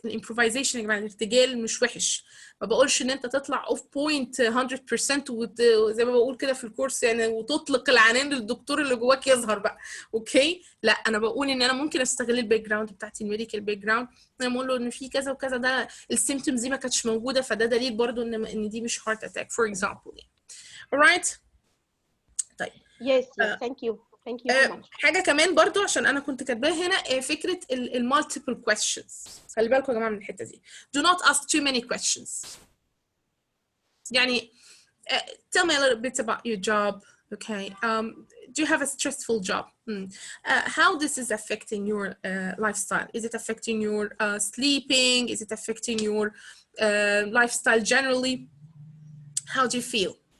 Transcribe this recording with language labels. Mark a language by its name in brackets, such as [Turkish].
[Arabic] الامبروفيزيشن يا جماعه الارتجال مش وحش. ما بقولش ان انت تطلع اوف بوينت 100% وزي ما بقول كده في الكورس يعني وتطلق العنان للدكتور اللي جواك يظهر بقى، اوكي؟ لا انا بقول ان انا ممكن استغل الباك جراوند بتاعتي، الميديكال باك جراوند، انا بقول له ان في كذا وكذا، ده السيمتومز دي ما كانتش موجوده، فده دليل برضو ان دي مش هارت اتاك فور اكزامبل يعني. [English] alright. [Arabic] طيب [English] Yes, yes, thank you so much. [Arabic] حاجه كمان برضو عشان انا كنت كاتباها هنا، فكره المالتيبل questions. خلي بالكم يا جماعه من الحته دي. [English] do not ask too many questions. [Arabic] يعني [English] tell me a little bit about your job. Okay, do you have a stressful job? How this is affecting your lifestyle? Is it affecting your sleeping? Is it affecting your lifestyle generally? How do you feel?